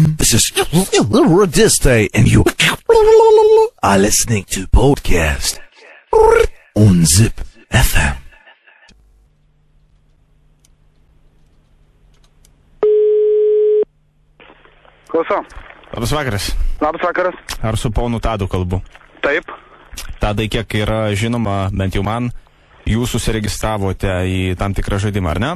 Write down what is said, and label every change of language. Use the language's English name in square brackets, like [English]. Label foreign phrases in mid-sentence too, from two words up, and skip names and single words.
[English] This is Radiste, and you are listening to podcast on Zip FM. [Lithuanian] Klausau. Labas vakaras. Labas vakaras. Ar su ponu Tadu kalbu? Taip. Tadai, kiek yra žinoma, bent jau man, jūs susiregistravote į tam tikrą žaidimą, ar ne?